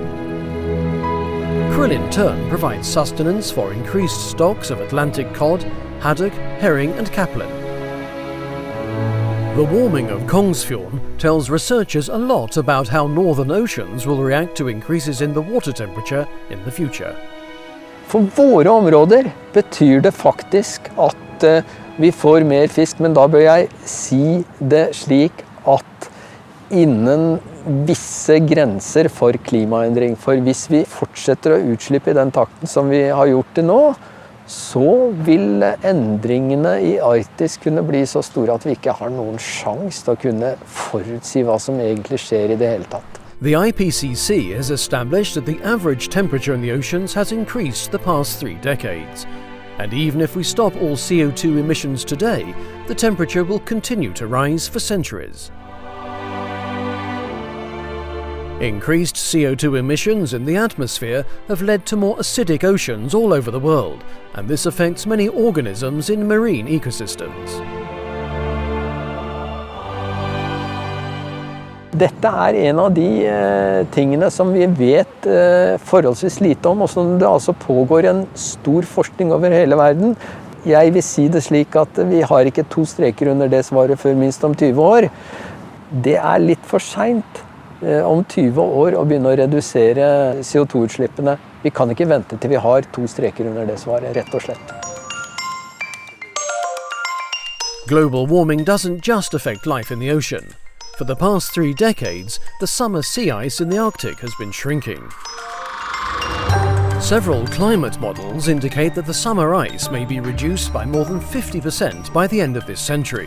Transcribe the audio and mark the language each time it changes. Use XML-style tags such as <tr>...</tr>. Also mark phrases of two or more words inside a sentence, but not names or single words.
<en>Krill in turn provides sustenance for increased stocks of Atlantic cod, haddock, herring and caplin. The warming of Kongsfjorden tells researchers a lot about how northern oceans will react to increases in the water temperature in the future.</en> <no>For våre områder betyr det faktisk at vi får mer fisk, men da bør jeg si det slik at innen visse grenser for klimaendring. For hvis vi fortsetter å utslippe i den takten som vi har gjort det nå, så vil endringene i Arktis kunne bli så store at vi ikke har noen sjans til å kunne forutsi hva som egentlig skjer i det hele tatt.</no> <en>The IPCC has established that the average temperature in the oceans has increased the past 3 decades. And even if we stop all CO2 emissions today, the temperature will continue to rise for centuries. Increased CO2 emissions in the atmosphere have led to more acidic oceans all over the world, and this affects many organisms in marine ecosystems.</en> <no>Dette en av de tingene som vi vet forholdsvis lite om, og som det altså pågår en stor forskning over hele verden. Jeg vil si det slik at vi har ikke 2 streker under det svaret før minst om 20 år. Det litt for sent om 20 år å begynne å redusere CO2-utslippene. Vi kan ikke vente til vi har 2 streker under det svaret, rett og slett.</no> <en>Global warming doesn't just affect life in the ocean. For the past 3 decades, the summer sea ice in the Arctic has been shrinking. Several climate models indicate that the summer ice may be reduced by more than 50% by the end of this century.</en>